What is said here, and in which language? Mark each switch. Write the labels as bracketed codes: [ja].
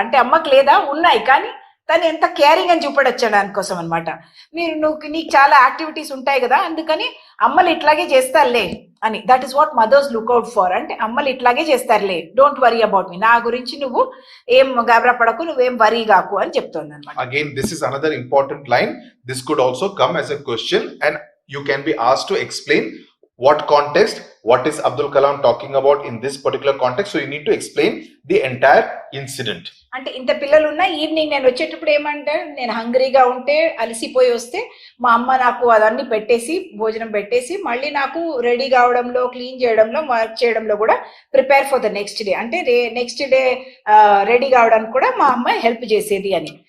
[te] అంటే అమ్మకి లేదా, ఉన్నాయి, కానీ తను ఎంత కేరింగ్ అని చూపడొచ్చాడు దానికోసం అనమాట. నీకు చాలా యాక్టివిటీస్ ఉంటాయి కదా, అందుకని అమ్మలు ఇట్లాగే చేస్తారులే అని. [en] That is what mothers look out for. [te] అంటే అమ్మలు ఇట్లాగే చేస్తారులే, [en] don't worry about me, [te] నా గురించి నువ్వు ఏం గాబరా పడకు, నువ్వేం వరీ కాకు అని చెప్తోంది అనమాట. [en] Again this is another important line. This could also come as a question and you can be asked to explain what context, what is Abdul Kalam talking about in this particular context. So you need to explain the entire incident. [te] అంటే ఇంత పిల్లలు ఉన్న evening నేను వచ్చేటప్పుడు ఏమంటే, నేను హంగ్రీగా ఉంటే అలసిపోయి వస్తే మా అమ్మ నాకు అదన్నీ పెట్టేసి భోజనం పెట్టేసి మళ్ళీ నాకు రెడీ కావడంలో, క్లీన్ చేయడంలో, వర్క్ చేయడంలో కూడా prepare for the next day, అంటే నెక్స్ట్ డే రెడీ కావడానికి కూడా మా అమ్మ హెల్ప్ చేసేది అని.